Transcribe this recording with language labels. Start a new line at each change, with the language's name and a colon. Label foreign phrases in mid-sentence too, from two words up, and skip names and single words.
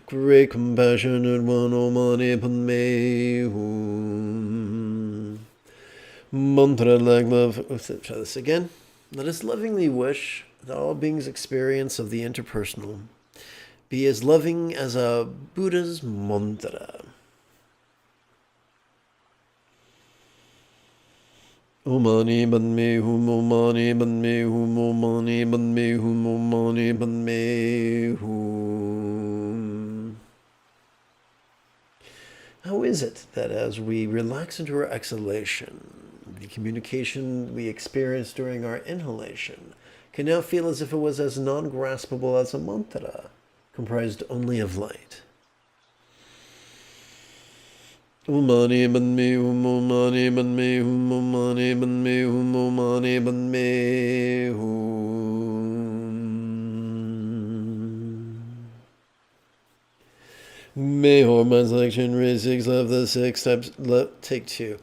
English: Great compassionate one,
Sanskrit: Omani Padme Hum.
English: Mantra like love. Let's try this again. Let us lovingly wish that all beings' experience of the interpersonal be as loving as a Buddha's mantra.
Sanskrit: Omani Padme Hum, Omani Padme Hum, Omani Padme Hum, Omani Padme Hum.
English: How is it that as we relax into our exhalation, the communication we experience during our inhalation can now feel as if it was as non-graspable as a mantra, comprised only of light?
Sanskrit: Omani Padme Hum, Omani Padme Hum, Omani Padme Hum, Omani Padme Hum.
English: May our minds like Shinrei 6 love the 6 types. Take 2.